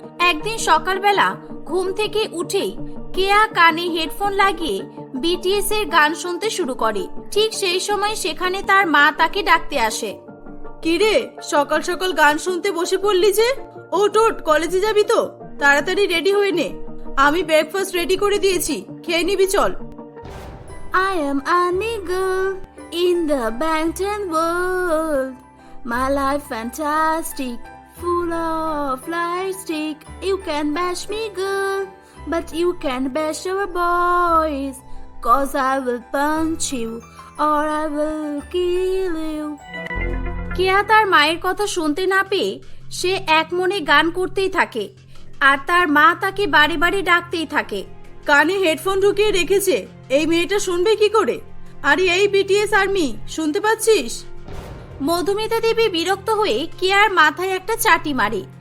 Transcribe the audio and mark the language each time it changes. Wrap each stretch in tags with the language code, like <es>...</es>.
<bn>একদিন সকালবেলা ঘুম থেকে উঠেই কেয়া কানে হেডফোন লাগিয়ে বিটিএস এর গান শুনতে শুরু করে। ঠিক সেই সময় সেখানে তার মা তাকে ডাকতে আসে। কিরে, সকাল সকাল গান শুনতে বসে পড়লি যে? ওঠ ওঠ, কলেজে যাবি তো? তাড়াতাড়ি রেডি হয়ে নে, আমি ব্রেকফাস্ট রেডি করে দিয়েছি, খেয়ে নিবি চল।</bn> <en>I am a girl in the Bangtan world. My life fantastic, full of lightstick. You can bash me girl, but you can't bash our boys. Cause I will punch you or I will kill you.</en> <bn>কেয়া তার মায়ের কথা শুনতে না পেয়ে সে এক মনে গান করতেই থাকে, আর তার মা তাকে বারে বারে ডাকতেই থাকে। কানে হেডফোন ঢুকিয়ে রেখেছে, এই মেয়েটা শুনবে কি করে? আরে এই বিটিএস আর্মি, শুনতে পাচ্ছিস? মধুমিতা দেবী বিরক্ত হয়ে কেয়ার মাথায় একটা চাটি মারে।</bn>